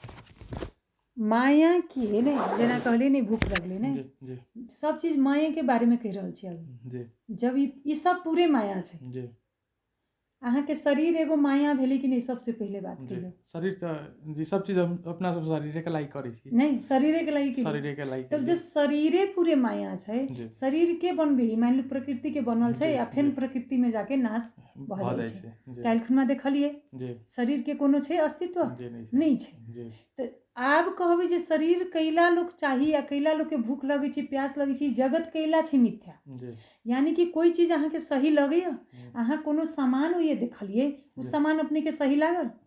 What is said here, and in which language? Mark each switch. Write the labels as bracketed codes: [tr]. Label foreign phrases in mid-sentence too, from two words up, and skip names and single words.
[mai] माया की है नहीं जेना कहले नहीं भूख लगले नहीं सब चीज माया के बारे में कह रहल छी अभी जब ई सब पूरे माया छै अहाँ के शरीर एगो माया भेले कि नहीं सबसे पहले बात करियो शरीर तो जी सब चीज अपना सब शरीर के लायक करै छी नहीं शरीर के लायक शरीर के लायक तब जब शरीरे पूरे माया छै शरीर के बनबे मान लो प्रकृति के बनल छै या फेन प्रकृति में जाके नाश भ जाय छै काल्खुना देखलिए शरीर के कोनो छै अस्तित्व नहीं छै तो आब कहबे जे शरीर कैला लोग चाहिए या कैला लोग के भूख लगे छै प्यास लगे छै जगत कैला छै मिथ्या यानी कि कोई चीज अहाँ के सही लगे अहाँ कोनो सामान ये देखलिए उ सामान अपने के सही लागल